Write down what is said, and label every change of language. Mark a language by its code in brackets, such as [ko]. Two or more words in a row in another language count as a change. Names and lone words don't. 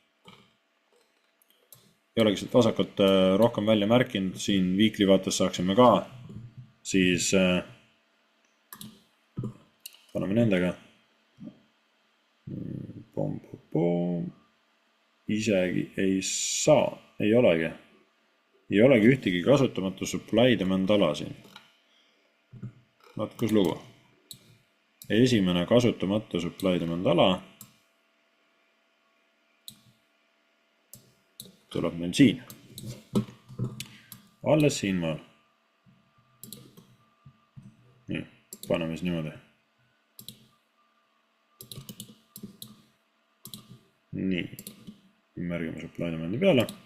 [et] Ei olegi sealt vasakut rohkem välja märkinud, siin weekly vaates saaksime ka, siis paneme nendega. Isegi ei saa, ei olegi ühtegi kasutamatu [en] supply demand [et] ala siin. Vaat kus lugu. Esimene kasutamatu [en] supply demand [et] ala tuleb meil siin. Alles siin maal. Nii, paneme siis niimoodi. Nii, märgime [en] supply demandi [et] peale.